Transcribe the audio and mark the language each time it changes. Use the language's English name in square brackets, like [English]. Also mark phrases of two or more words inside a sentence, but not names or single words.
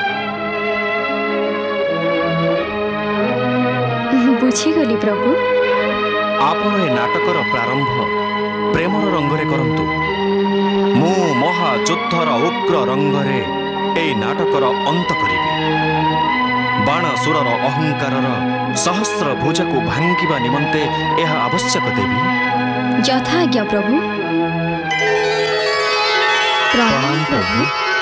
[Odia] ବୁଝିଗଲି ପ୍ରଭୁ। ଆପଣ ଏ ନାଟକର ପ୍ରାରମ୍ଭ ପ୍ରେମର ରଙ୍ଗରେ କରନ୍ତୁ। ମୁଁ ମହାଯୁଦ୍ଧର ଉଗ୍ର ରଙ୍ଗରେ ଏ ନାଟକର ଅନ୍ତ କରିବେ। ବାଣାସୁରର ଅହଙ୍କାରର ସହସ୍ର ଭୁଜକୁ ଭାଙ୍ଗିବା ନିମନ୍ତେ ଏହା ଆବଶ୍ୟକ ଦେବୀ। ଯଥାଜ୍ଞା ପ୍ରଭୁ। ପ୍ରଣାମ ପ୍ରଭୁ।